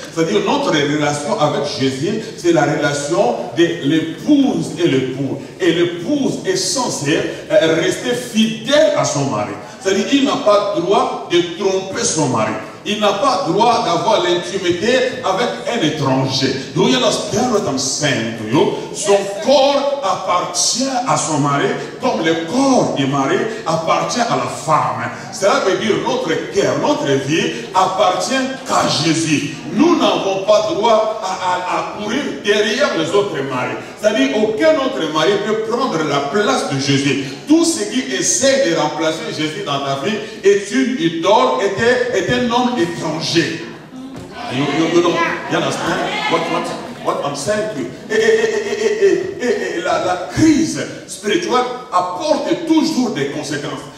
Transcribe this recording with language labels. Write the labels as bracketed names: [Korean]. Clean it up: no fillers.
[French] C'est-à-dire notre relation avec Jésus, c'est la relation de l'épouse et l'époux. Et l'épouse est censée rester fidèle à son mari. C'est-à-dire qu'il n'a pas le droit de tromper son mari. Il n'a pas le droit d'avoir l'intimité avec un étranger. [English] Do you understand what I'm saying to you? [French] Son corps appartient à son mari, comme le corps du mari appartient à la femme. Cela veut dire notre cœur, notre vie appartient qu'à Jésus. Nous n'avons pas droit à courir derrière les autres maris. C'est-à-dire aucun autre mari peut prendre la place de Jésus. Tout ce qui essaie de remplacer Jésus dans ta vie est une idole, est un homme étranger. [English] You understand what I'm saying to you? [French] Et la crise spirituelle apporte toujours des conséquences.